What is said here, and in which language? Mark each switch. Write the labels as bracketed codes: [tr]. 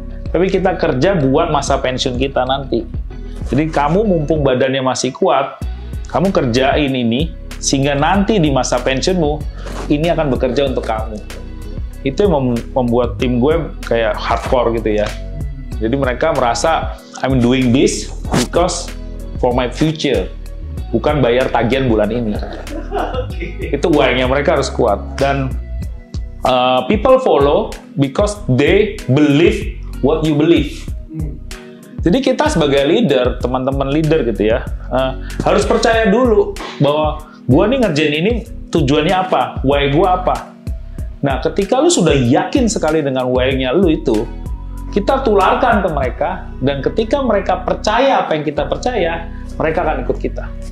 [id] Tapi kita kerja buat masa pensiun kita nanti. Jadi kamu mumpung badannya masih kuat, kamu kerjain ini, sehingga nanti di masa pensiunmu, ini akan bekerja untuk kamu. Itu yang membuat tim gue kayak hardcore gitu ya. Jadi mereka merasa, [en] I'm doing this because for my future. [id] Bukan bayar tagihan bulan ini. Itu why-nya mereka harus kuat. [en] Dan people follow because they believe what you believe. [id] Jadi kita sebagai leader, teman-teman leader gitu ya, harus percaya dulu bahwa gua nih ngerjain ini tujuannya apa, why gua apa. Nah, ketika lu sudah yakin sekali dengan why-nya lu itu, kita tularkan ke mereka, dan ketika mereka percaya apa yang kita percaya, mereka akan ikut kita.